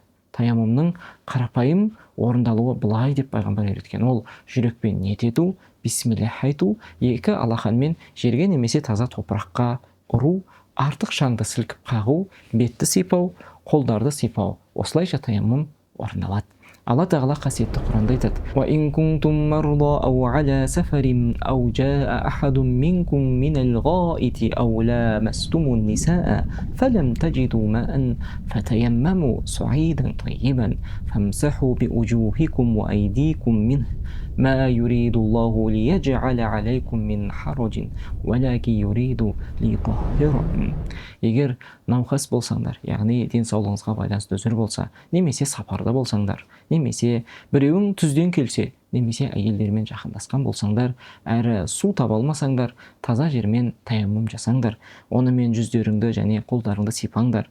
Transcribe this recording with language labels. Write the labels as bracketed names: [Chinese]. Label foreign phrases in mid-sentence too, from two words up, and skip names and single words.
[Kazakh] Таяммумның қарапайым орындалуы былай деп пайғамбар үйреткен. Ол жүрекпен ниет ету, бисмиллах айту, екі алақанмен жерге немесе таза топыраққа ұру, артық шаңды сілкіп қағу, бетті сипау, қолдарды сипау. Осылайша таяммум орындалады. Алла тағала қасиетті Құранда айтады: [Arabic] «وإن كنتم مرضى أو على سفر أو جاء أحد منكم من الغائط أو لامستم النساء فلم تجدوا ماء فتيمموا صعيدا طيبا فامسحوا بوجوهكم وأيديكم منه ما يريد الله ليجعل عليكم من حرج ولكن يريد ليطهركم». [Kazakh] Егер науқас болсаңдар, яғни денсаулығыңызға байланысты үзір болса, немесе сапарда болсаңдар, немесе біреуің түзден келсе, немесе әйелдермен жақындасқан болсаңдар, әрі су таба алмасаңдар, таза жермен таяммум жасаңдар, онымен жүздеріңді және қолдарыңды сипаңдар.